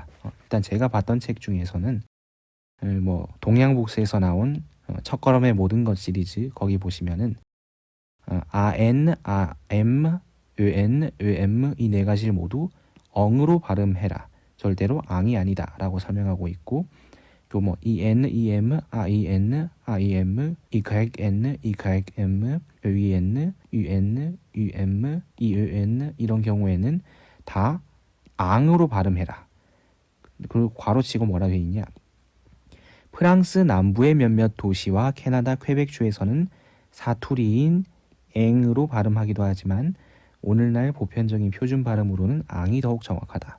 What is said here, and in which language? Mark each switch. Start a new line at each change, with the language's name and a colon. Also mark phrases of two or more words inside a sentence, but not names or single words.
Korean: 일단 제가 봤던 책 중에서는 동양북스에서 나온 첫걸음의 모든 것 시리즈 거기 보시면은 AN, AM, ÖN, ÖM 이 4가지를 모두 엉으로 발음해라. 절대로 앙이 아니다 라고 설명하고 있고 또 EN, EM, IN, IM, EN, EM, ÖN, UN, UM, EÖN 이런 경우에는 다 앙으로 발음해라. 그리고 괄호치고 뭐라고 되어 있냐? 프랑스 남부의 몇몇 도시와 캐나다 퀘벡주에서는 사투리인 앵으로 발음하기도 하지만 오늘날 보편적인 표준 발음으로는 앙이 더욱 정확하다.